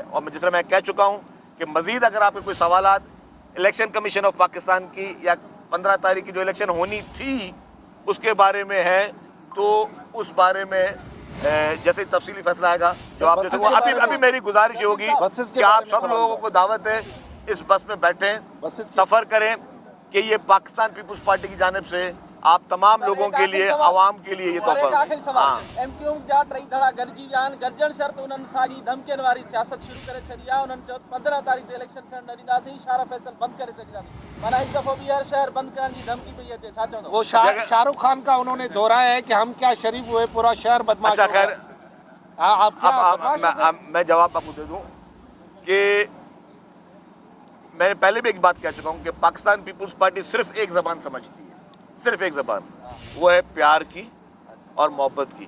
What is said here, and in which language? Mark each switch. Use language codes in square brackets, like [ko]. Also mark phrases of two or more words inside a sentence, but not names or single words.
[ur] اور جس طرح میں کہہ چکا ہوں کہ مزید اگر آپ کے کوئی سوالات الیکشن کمیشن آف پاکستان کی یا 15 تاریخ کی جو الیکشن ہونی تھی اس کے بارے میں ہے تو اس بارے میں جیسے تفصیلی فیصلہ آئے گا جو آپ جیسے ابھی میری گزارش ہوگی کہ آپ سب لوگوں کو دعوت ہے اس بس میں بیٹھیں، سفر کریں، کہ یہ پاکستان پیپلز پارٹی کی جانب سے آپ تمام لوگوں کے لیے، عوام کے لیے یہ تحفہ. آخری سوال [sd] ایم کیو جا ٹئی دھڑا گرجی ویا آهن، گرجن شرط انہن ساڳي دھمڪين واري سياست شروع ڪري ڇڏي آهي. انہن چيو 15 تاريخ تي الیکشن ٿيڻ نه ڏينداسين، اشارا فيصل بند ڪري ڇڏينداسين. مانا هڪ دفعو ٻيهر شهر بند ڪرڻ جي دھمڪي پئي اچي، ڇا چوندو؟ [ur] وہ شاہ رخ خان کا انہوں نے دہرایا ہے کہ ہم کیا شریف ہوئے، پورا شہر بدماش اچھا ہو گیا. خیر، آپ کیا بدماش ہو گئے؟ میں جواب آپ کو دے دوں کہ میں نے پہلے بھی ایک بات کہہ چکا ہوں کہ پاکستان پیپلز پارٹی صرف ایک زبان سمجھتی ہے، صرف ایک زبان، وہ ہے پیار کی اور محبت کی.